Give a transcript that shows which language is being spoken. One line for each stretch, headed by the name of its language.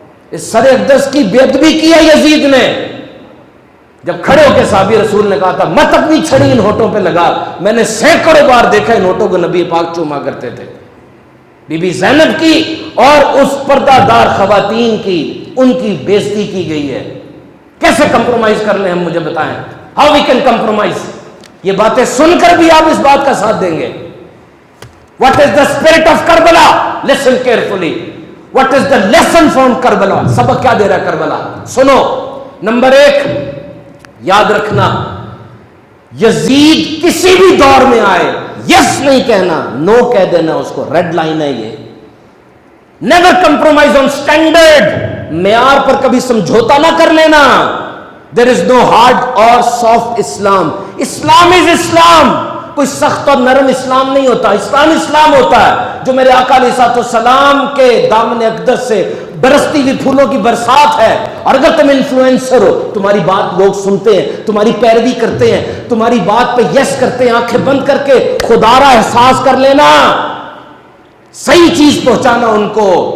Urdu: اس سر اقدس کی بے ادبی کی ہے یزید نے. جب کھڑے ہو کے صحابی رسول نے کہا تھا مت اپنی چھڑی ان ہونٹوں پہ لگا، میں نے سینکڑوں بار دیکھا ان ہونٹوں کو نبی پاک چوما کرتے تھے. بی بی زینب کی اور اس پردہ دار خواتین کی ان کی بے عزتی کی گئی ہے. کیسے کمپرومائز کر لیں ہم، مجھے بتائیں.
English: How we can compromise.
Urdu: یہ باتیں سن کر بھی آپ اس بات کا ساتھ دیں گے.
English: What is the spirit of Karbala? Listen carefully. What is the lesson from Karbala?
Urdu: سبق کیا دے رہا ہے کربلا؟ سنو. نمبر 1 یاد رکھنا، یزید کسی بھی دور میں آئے یس نہیں کہنا، نو کہہ دینا اس کو.
English: red line
Urdu: ہے یہ.
English: Never compromise on standard.
Urdu: معیار پر کبھی سمجھوتا نہ کر لینا.
English: There is no hard or soft Islam. Islam is Islam.
Urdu: کوئی سخت اور نرم اسلام نہیں ہوتا. اسلام اسلام ہوتا ہے جو میرے آقا علیہ السلام کے دامن اقدس سے برستی ہوئی پھولوں کی برسات ہے. اور اگر تم انفلوئنسر ہو, تمہاری بات لوگ سنتے ہیں, تمہاری پیروی کرتے ہیں, تمہاری بات پہ یس کرتے ہیں, آنکھیں بند کر کے خدا را احساس کر لینا, صحیح چیز پہنچانا ان کو.